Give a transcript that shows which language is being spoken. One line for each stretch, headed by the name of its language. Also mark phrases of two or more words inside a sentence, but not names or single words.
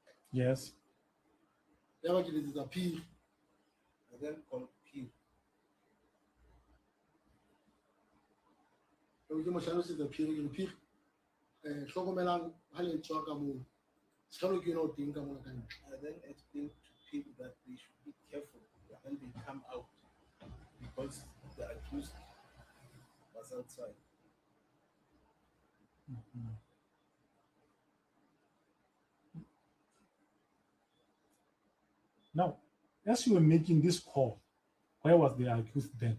English: Yes.
Southern Sotho: ya ba ke letsetsa phiri
English: I then called P.
Southern Sotho: ke mo hlalosetsa phiri ke phiri hlokomelang ha le tswa ka moo sekalo ke yona o teng ka mona ka ntle
English: I then explained to people that they should be careful when they come out because the accused was outside. Now, as you were making this call, where was the accused then?